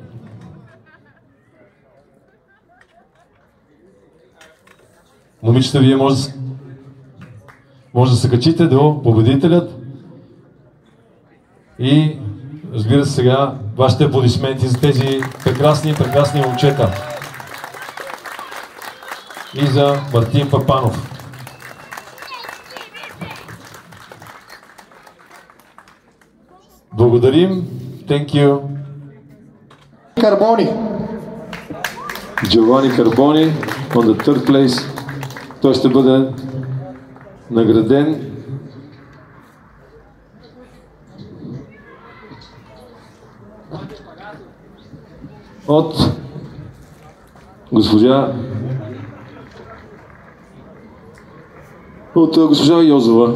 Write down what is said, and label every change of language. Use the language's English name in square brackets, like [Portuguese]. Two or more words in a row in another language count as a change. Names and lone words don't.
[Bulgarian] Момичета, вие може да се качите до победителят и разбира се сега вашите аплодисменти за тези прекрасни момчета и за Мартин Папанов. Благодарим. [English] Thank you. [Bulgarian] Карбони. [English] Giovanni Carboni on the third place. [Bulgarian] Той ще бъде награден от госпожа Йозова.